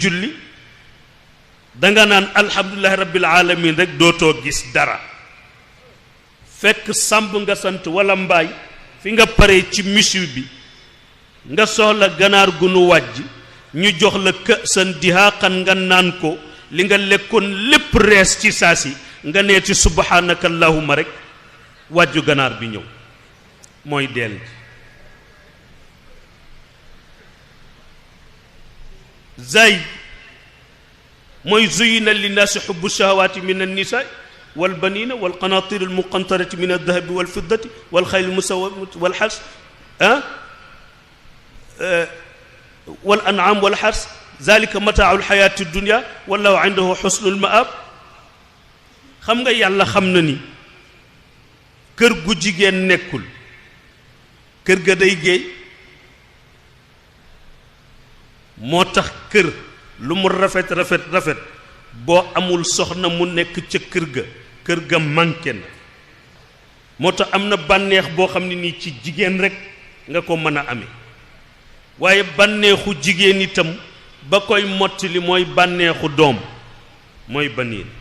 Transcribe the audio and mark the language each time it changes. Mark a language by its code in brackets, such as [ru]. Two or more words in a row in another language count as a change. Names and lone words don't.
[wo] julli danga naan [ar] الحمد لله رب العالمين [wo] rek dootoo gis dara fekk sàmb nga sant wala mbaay fi nga pare ci misu bi nga soxla ganaar gu nu wàjj ñu jox la [ar] كأسا دهاقا [wo] nga naan ko li nga lekkoon lépp rees ci saasi nga nee ci [ar] سبحانك اللهم [wo] rek wàjju ganaar bi ñëw mooy deel [ar] zayd mooy زين للناس حب الشهوات من النساء والبنين والقناطير المقنطرة من الذهب والفضة والخيل المسومة والحرث والأنعام والحرث ذلك متاع الحياة الدنيا والله عنده حسن المآب [wo] xam nga yàlla xam na ni kër gu jigéen nekkul kër ga day géey moo tax kër lu mu rafet rafet rafet boo amul soxna mu nekk ca kër ga manqué na moo tax am na bànneex boo xam ne nii ci jigéen rek nga ko mën a amee waaye bànneexu jigéen itam ba koy mottali mooy bànneexu doom mooy baniin